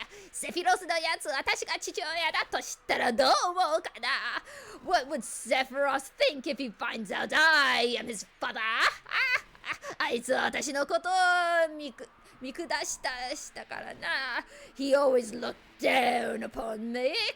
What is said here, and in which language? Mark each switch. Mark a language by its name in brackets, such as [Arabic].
[Japanese] セフィロスのやつ、私が父親だと知ったらどう思うかな。 [English] What would Sephiroth think if he finds out I am his father? [Japanese] あいつは私のことを見下したからな。 [English] He always looked down upon me.